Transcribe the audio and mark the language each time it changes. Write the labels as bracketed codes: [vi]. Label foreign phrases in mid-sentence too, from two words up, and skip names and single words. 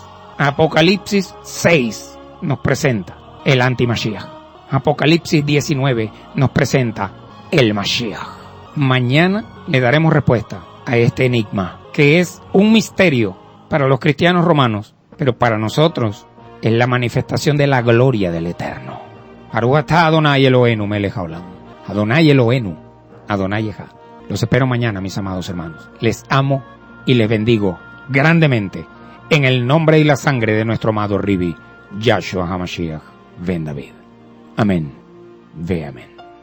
[es] Apocalipsis 6 nos presenta el anti-Mashiach. Apocalipsis 19 nos presenta el Mashiach. Mañana le daremos respuesta a este enigma, que es un misterio para los cristianos romanos, pero para nosotros es la manifestación de la gloria del Eterno. [he] ברוך אתה אדוני אלוהינו מלך העולם. אדוני אלוהינו, אדוני אחד. [es] Los espero mañana, mis amados hermanos. Les amo y les bendigo grandemente en el nombre y la sangre de nuestro amado Ribi, Yahshua HaMashiach ben David. Amén. Ve amén.